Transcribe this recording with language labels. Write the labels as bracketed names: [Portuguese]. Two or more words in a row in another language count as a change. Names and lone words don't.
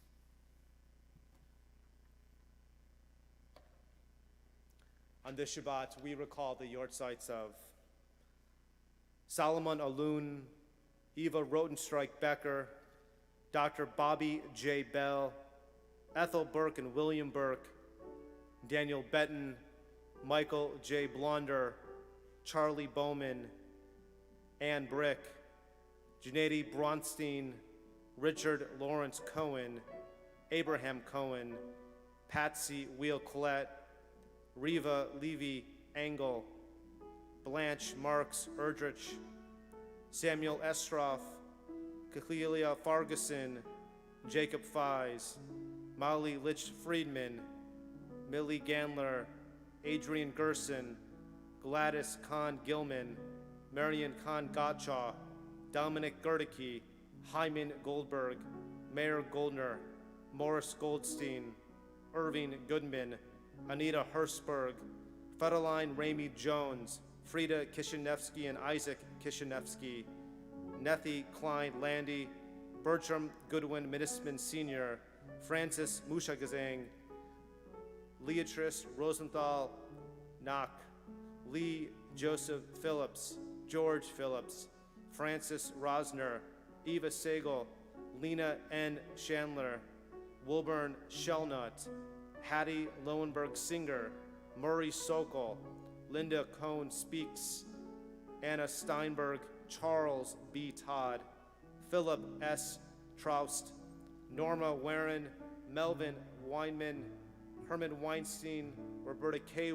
[English] On this Shabbat, we recall the yortzites of Solomon Alun, Eva Rotenstreich-Becker, Dr. Bobby J. Bell, Ethel Burke and William Burke, Daniel Benton, Michael J. Blonder, Charlie Bowman, Ann Brick, Janady Bronstein, Richard Lawrence Cohen, Abraham Cohen, Patsy Wheel Collette, Riva Levy Engel, Blanche Marks Erdrich, Samuel Estroff, Cecilia Farguson, Jacob Fies, Molly Litch Friedman, Millie Gandler, Adrian Gerson, Gladys Kahn Gilman, Marion Kahn Gottschall, Dominic Gerdicke, Hyman Goldberg, Mayor Goldner, Morris Goldstein, Irving Goodman, Anita Hirschberg, Fedeline Ramey Jones, Frida Kishinevsky and Isaac Kishinevsky, Nethy Klein Landy, Bertram Goodwin Minisman Sr., Francis Mushagazang, Leatrice Rosenthal Knock, Lee Joseph Phillips, George Phillips, Francis Rosner, Eva Sagel, Lena N. Chandler, Wilburn Shellnut, Hattie Lowenberg Singer, Murray Sokol, Linda Cohn Speaks, Anna Steinberg, Charles B. Todd, Philip S. Troust, Norma Warren, Melvin Weinman, Herman Weinstein, Roberta K.